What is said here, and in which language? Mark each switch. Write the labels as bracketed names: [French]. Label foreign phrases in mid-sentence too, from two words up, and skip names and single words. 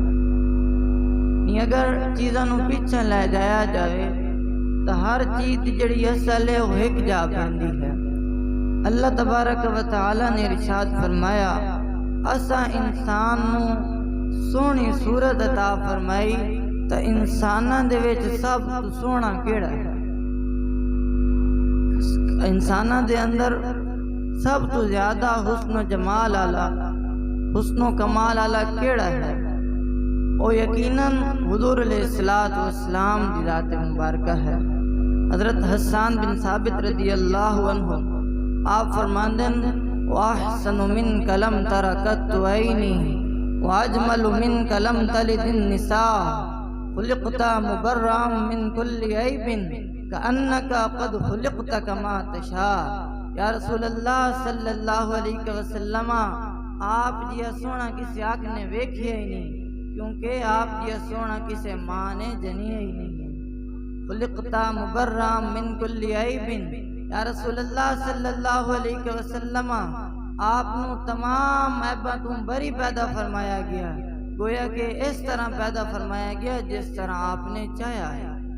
[Punjabi] نہیں اگر چیزاں نو پیچھے لے جایا جائے تو ہر چیز جڑی اصل ہے وہ ایک جا پیندی ہے۔ اللہ تبارک و تعالی نے ارشاد فرمایا اساں انسان نو سونی صورت عطا فرمائی تو انساناں دے وچ سب تو سونا کیڑا ہے؟ انساناں دے اندر سب تو زیادہ حسن و جمال والا، حسن و کمال والا کیڑا ہے؟ وہ یقیناً حضور علیہ الصلوۃ والسلام دی ذات مبارکہ ہے۔ حضرت حسان بن ثابت رضی اللہ عنہ آپ فرماندے ہیں [Arabic] وَأَحْسَنُ مِنْكَ لَمْ تَرَ قَطُّ عَيْنِي وَأَجْمَلُ مِنْكَ لَمْ تَلِدِ النِّسَاءُ خُلِقْتَ مُبَرَّأً مِنْ كُلِّ عَيْبٍ كَأَنَّكَ قَدْ خُلِقْتَ كَمَا تَشَاءُ۔ [Punjabi] یا رسول اللہ صلی اللہ علیہ وسلم آپ جیا سونا کسی آنکھ نے ویکھیا ہی نہیں، کیونکہ آپ جیا سونا کسی ماں نے جنیا ہی نہیں ہے۔ [Arabic] خلقت مبرّا من کل عیب، [Punjabi] یا رسول اللہ صلی اللہ علیہ وسلم آپ نو تمام عیباں تو بری پیدا فرمایا گیا، گویا کہ اس طرح پیدا فرمایا گیا جس طرح آپ نے چاہیا ہے۔